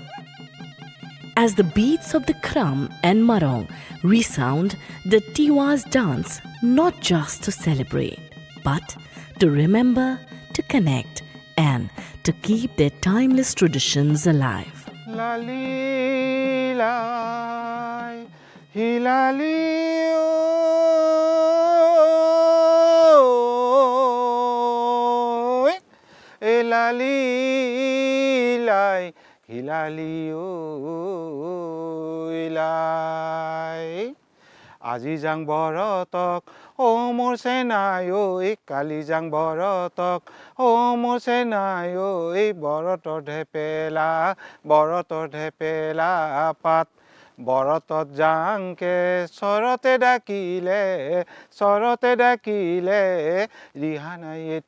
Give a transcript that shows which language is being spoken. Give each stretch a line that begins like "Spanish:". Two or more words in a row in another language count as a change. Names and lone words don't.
English: As the beats of the Kram and Marong resound, the Tiwas dance not just to celebrate, but to remember, to connect, and to keep their timeless traditions alive. Lali lai, hilali oi, lali lai, hilali oi lai.
Assamese: আজি যাং বৰতক ও মোৰ সেনাই ঐ কালি যাং বৰতক ও মোৰ সেনাই ঐ বৰতৰ ঢেপেলা পাত বৰতত যাংকে চৰতে ডাকিলে ৰিহা নাই